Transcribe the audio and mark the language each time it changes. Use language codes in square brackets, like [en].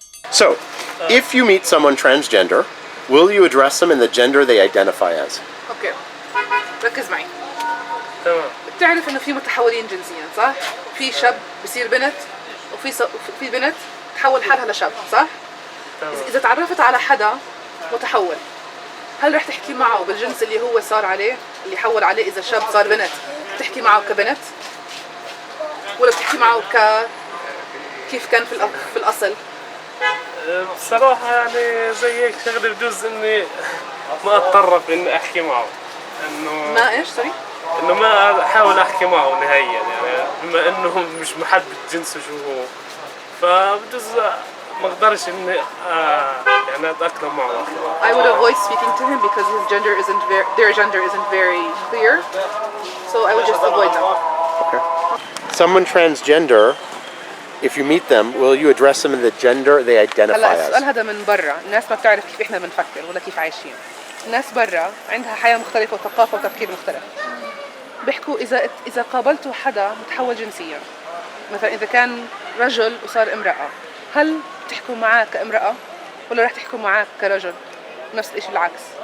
[en] So, if you meet someone transgender, will you address them in the gender they identify as? [ar] اوكي ركز معي. تمام. بتعرف انه في متحولين جنسيا صح؟ في شاب بصير بنت في بنت تحول حالها لشاب صح؟ تمام. اذا تعرفت على حدا متحول هل رح تحكي معه بالجنس اللي هو صار عليه اللي حول عليه اذا شاب صار بنت بتحكي معه كبنت ولا بتحكي معه كيف كان في الاصل؟ بصراحة يعني زي هيك شغلة بجوز اني ما اتطرف اني احكي معه انه ما ايش سوري؟ انه ما احاول احكي معه نهائيا يعني بما انه مش محدد جنسه شو هو فبجوز ما اقدرش اني يعني اتاقلم معه. [en] I would avoid speaking to him because their gender isn't very clear. So I would just avoid them. Okay. Someone transgender, if you meet them, will you address them in the gender they identify [ar] هلا السؤال [en] as? [ar] هذا من برا، الناس ما بتعرف كيف احنا بنفكر ولا كيف عايشين. الناس برا عندها حياة مختلفة وثقافة وتفكير مختلف. بيحكوا إذا قابلتوا حدا متحول جنسيا، مثلا إذا كان رجل وصار امرأة، هل بتحكوا معاه كامرأة ولا رح تحكوا معاه كرجل؟ نفس الشيء العكس.